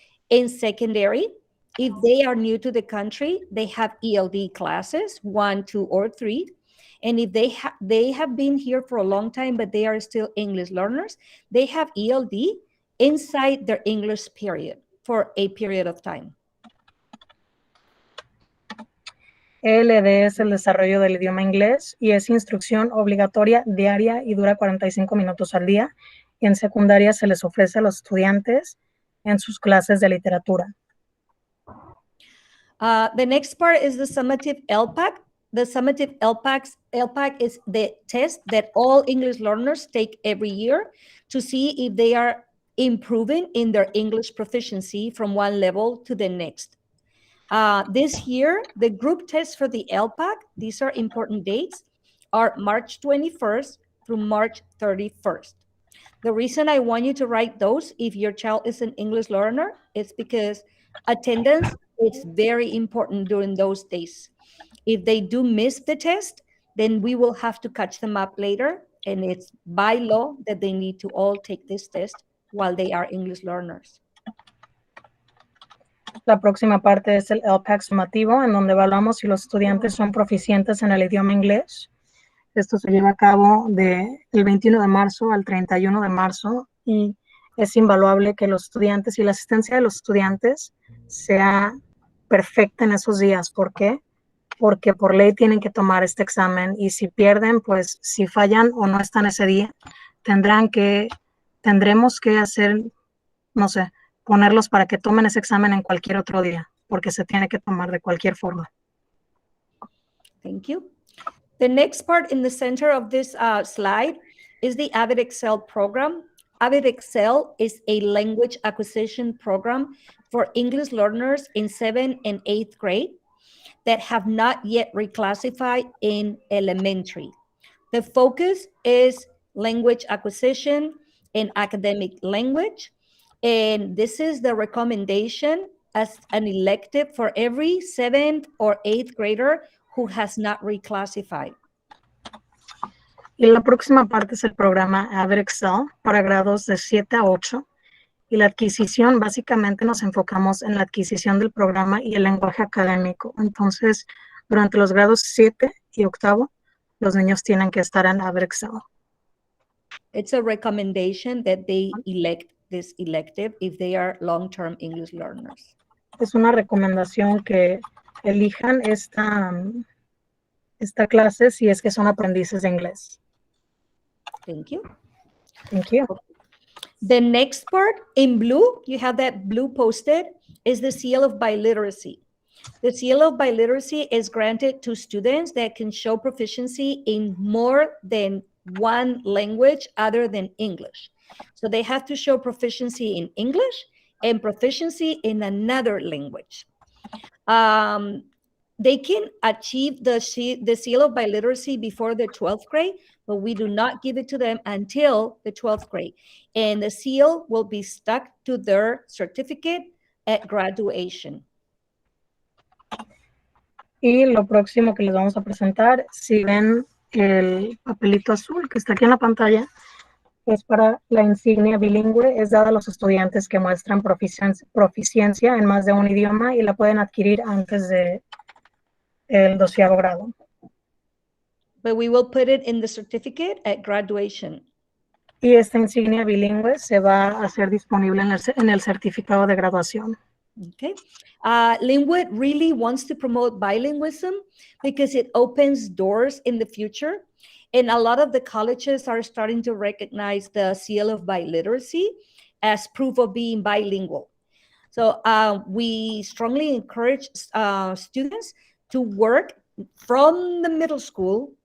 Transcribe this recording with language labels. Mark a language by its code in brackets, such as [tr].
[en] In secondary, if they are new to the country, they have ELD classes, 1, 2, or 3. And if they have been here for a long time, but they are still English learners, they have ELD inside their English period for a period of time. [es] ELD es el desarrollo del idioma inglés y es instrucción obligatoria diaria y dura 45 minutos al día. Y en secundaria se les ofrece a los estudiantes en sus clases de literatura. [en] The next part is the Summative Lpac. The Summative Lpac is the test that all English learners take every year to see if they are improving in their English proficiency from one level to the next. This year, the group tests for the Lpac, these are important dates, are March 21st through March 31st. The reason I want you to write those if your child is an English learner is because attendance is very important during those days. If they do miss the test, then we will have to catch them up later, and it's by law that they need to all take this test while they are English learners. [es] La próxima parte es el Lpac sumativo, en donde evaluamos si los estudiantes son proficientes en el idioma inglés. Esto se lleva a cabo del 21 de marzo al 31 de marzo y es invaluable que los estudiantes y la asistencia de los estudiantes sea perfecta en esos días. ¿Por qué? Porque por ley tienen que tomar este examen y si pierden, pues si fallan o no están ese día, tendremos que hacer, no sé, ponerlos para que tomen ese examen en cualquier otro día, porque se tiene que tomar de cualquier forma. [en] Thank you. The next part in the center of this slide is the Avid Excel program. Avid Excel is a language acquisition program for English learners in 7th and 8th grade that have not yet reclassified in elementary. The focus is language acquisition and academic language. And this is the recommendation as an elective for every 7th or 8th grader who has not reclassified. [es] Y la próxima parte es el programa Avid Excel para grados de 7 a 8. Y la adquisición, básicamente nos enfocamos en la adquisición del programa y el lenguaje académico. Entonces, durante los grados 7 y 8, los niños tienen que estar en Avid Excel. [en] It's a recommendation that they elect this elective if they are long-term English learners. [es] Es una recomendación que elijan esta clase si es que son aprendices de inglés. [en] Thank you. Thank you. The next part in blue, you have that blue posted, is the seal of biliteracy. The seal of biliteracy is granted to students that can show proficiency in more than one language other than English. So they have to show proficiency in English and proficiency in another language. They can achieve the seal of biliteracy before the 12th grade, but we do not give it to them until the 12th grade. And the seal will be stuck to their certificate at graduation. [es] Y lo próximo que les vamos a presentar, si ven el papelito azul que está aquí en la pantalla, es para la insignia bilingüe, es dada a los estudiantes que muestran proficiencia en más de un idioma y la pueden adquirir antes de el 12º grado. [en] But we will put it in the certificate at graduation. [es] Y esta insignia bilingüe se va a hacer disponible en el certificado de graduación. [en] Okay. Linwood really wants to promote bilingualism because it opens doors in the future. And a lot of the colleges are starting to recognize the seal of biliteracy as proof of being bilingual. So we strongly encourage students to work from the middle school